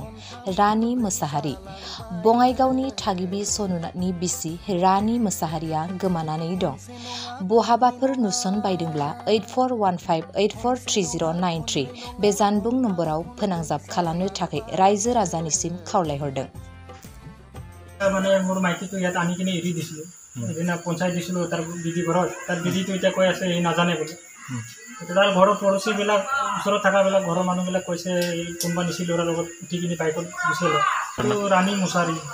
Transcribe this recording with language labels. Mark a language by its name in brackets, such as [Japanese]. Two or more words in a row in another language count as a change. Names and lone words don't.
[Bodo] रानि मोसाहारि बङाइगावनि थागिबि सनुनाथनि बिसि रानि मोसाहारिया गोमानानै दं। बहाबाफोर नुसन बायदोंब्ला 8415843093 बे जानबुं नम्बराव फोनांजाब खालामनो थाखाय रायजो राजानिसिम खावलायहरदों। [Assamese] মানে মোৰ মাইকীটো ইয়াত আনি কিনে এৰি দিছিলোঁ। এদিনা পঞ্চায়ত দিছিলোঁ তাৰ দিদি ঘৰত, তাৰ দিদিটো এতিয়া কৈ আছে সি নাজানে বুলি। তাৰ ঘৰৰ পৰচীবিলাক ওচৰত থকাবিলাক ঘৰৰ মানুহবিলাক কৈছে কোনোবা নিচি ল'ৰাৰ লগত উঠি কিনি বাইকত গুচি গ'ল। এইটো ৰাণী মুছাহাৰী।